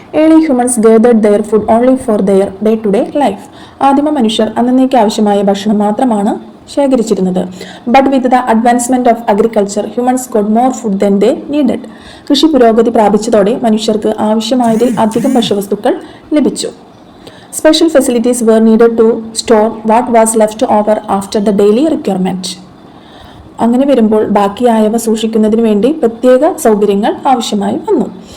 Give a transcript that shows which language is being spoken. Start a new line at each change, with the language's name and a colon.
English: Early humans gathered their food only for their day to day life.
Malayalam: ആദിമ മനുഷ്യർ അന്നേക്ക് ആവശ്യമായ ഭക്ഷണം മാത്രമാണ് ശേഖരിച്ചിരുന്നത്.
English: But with the advancement of agriculture humans got more food than they needed.
Malayalam: കൃഷി പുരോഗതി പ്രാപിച്ചതോടെ മനുഷ്യർക്ക് ആവശ്യമായതിൽ അധികം ഭക്ഷ്യവസ്തുക്കൾ ലഭിച്ചു.
English: Special facilities were needed to store what was left over after the daily requirement.
Malayalam: അങ്ങനെ വരുമ്പോൾ ബാക്കിയായവ സൂക്ഷിക്കുന്നതിന് വേണ്ടി പ്രത്യേക സൗകര്യങ്ങൾ ആവശ്യമായി വന്നു.